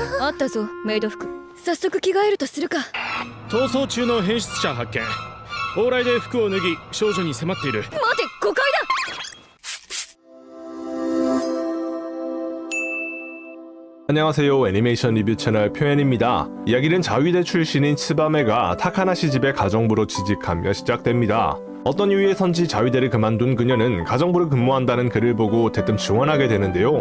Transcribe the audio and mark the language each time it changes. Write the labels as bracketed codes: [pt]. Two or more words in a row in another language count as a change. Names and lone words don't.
[ja] ったぞメイド服。早速着替えるとするか。逃走中の変質者発見。往来で服を脱ぎ少女に迫っている。待て、誤解だ。 [ko] 안녕하세요. 애니메이션 리뷰 채널 표현입니다. 이야기는 자위대 출신인 츠바메가 타카나시 집에 가정부로 취직하며 시작됩니다. 어떤 이유에선지 자위대를 그만둔 그녀는 가정부로 근무한다는 글을 보고 대뜸 지원하게 되는데요.